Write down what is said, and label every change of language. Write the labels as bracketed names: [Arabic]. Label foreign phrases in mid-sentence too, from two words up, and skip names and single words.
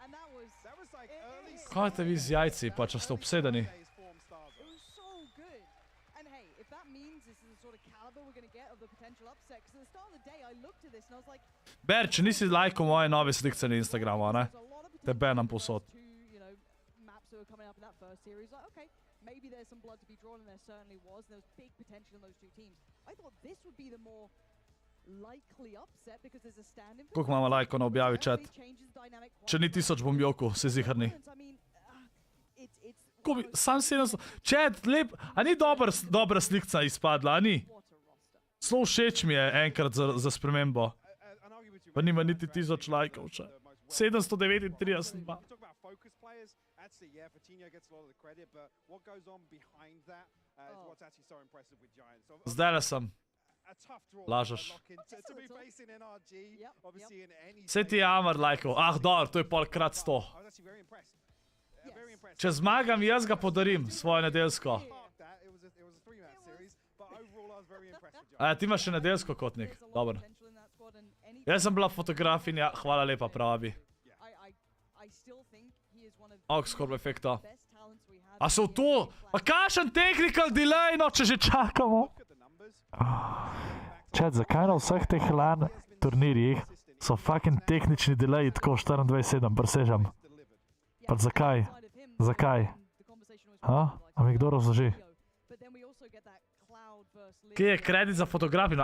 [Slovenian] Kaj te vi z jajci, pa če ste obsedeni? Ber, če nisi lajkal moje nove slikce na Instagramu, ne? Te banam povsod. [English] Maybe there's some blood to be drawn, and there certainly was. There was big potential in those two teams. I thought this would be the more likely upset because there's a stand-in. [Slovenian] Koliko imamo lajkov na objavi chat? Če ni 1000 bom jokal, se zihrni. Sam 700... Chat, lep... A ni dobra slikca izpadla, a ni? Zelo všeč mi je enkrat za spremembo. Pa nima niti 1000 lajkov, če. 739 pa. [English] Actually, yeah, Fortino gets a lot of the credit, but what goes on behind that is what's actually so impressive with Giants. [Slovenian] So, Zdaj sem. Lažeš. Vse ti je Amar lajkov. Ah, dobro, to je polkrat 100. Če zmagam, jaz ga podarim, svojo nedeljsko. Ti imaš še nedeljsko, kotnik. Dobro. Jaz sem bila fotografinja, hvala lepa, pravi. ScorpVL efekta. A so to? Pa kakšen [English] technical delay, [Slovenian] no, če že čakamo? Chat, zakaj na vseh teh LAN turnirjih so fucking tehnični delayi tako 24/7, presežem? Pa zakaj? Zakaj? A mi kdo razloži? Kje je kredit za fotografijo?